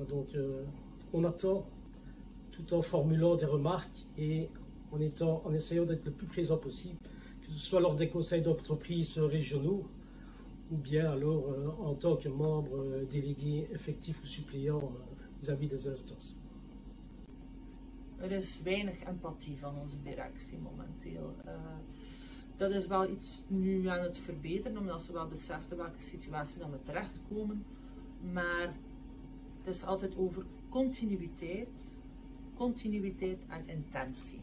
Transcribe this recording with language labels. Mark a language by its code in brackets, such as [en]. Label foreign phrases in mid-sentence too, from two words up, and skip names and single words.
[fr] Donc on attend tout en formulant des remarques et en essayant d'être le plus présent possible, que ce soit lors des conseils d'entreprise régionaux ou bien alors en tant que membre délégué effectif ou suppléant vis-à-vis des instances. [nl] Is weinig empathie van onze directie momenteel. Dat is wel iets nu aan het verbeteren, omdat ze wel beseften welke situatie we terechtkomen. Maar het is altijd over continuïteit en intentie.